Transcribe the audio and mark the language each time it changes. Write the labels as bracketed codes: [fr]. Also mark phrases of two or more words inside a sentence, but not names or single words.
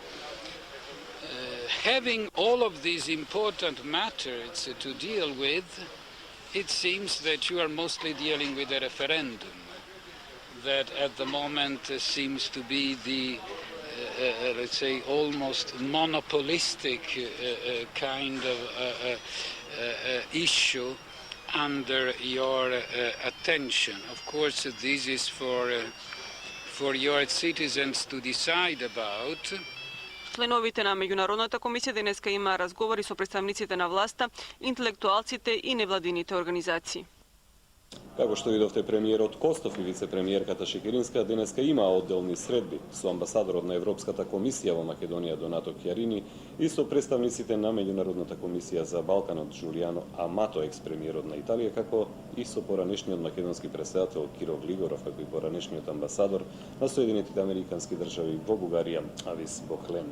[en] Having all of these important matters to deal with, it seems that you are mostly dealing with a referendum that at the moment seems to be the let's say, almost monopolistic kind of issue under your attention. Of course, this is for your citizens to decide about. [mk] Членовите на Меѓународната комисија денеска има разговори со представниците на власта, интелектуалците и невладините организации. Како што видовте, премиерот Костов и вице-премиерката Шекеринска денеска имаа одделни средби со амбасадорот на Европската комисија во Македонија Донато Кјарини и со представниците на Меѓународната комисија за Балканот Џулијано Амато, екс-премиерот на Италија, како и со поранешниот македонски претседател Киро Глигоров, како и поранешниот амбасадор на Соединетите Американски држави во Бугарија Авис Бохлен.